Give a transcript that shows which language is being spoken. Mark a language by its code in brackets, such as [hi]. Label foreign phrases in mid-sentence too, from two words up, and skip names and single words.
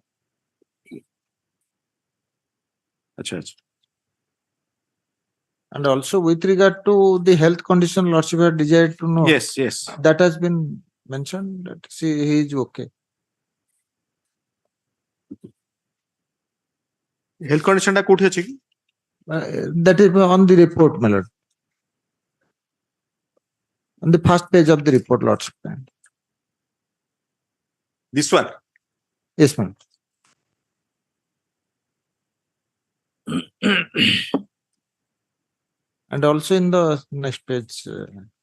[hi] Acha, acha. [en] And also with regard to the health condition, lordship had desired to know. Yes, yes. That has been mentioned. That he is okay. Health condition [or] ta kouthi achi ki? [en] That is on the report, my lord. On the first page of the report, lordship. This one. Yes, ma'am. And also in the next page.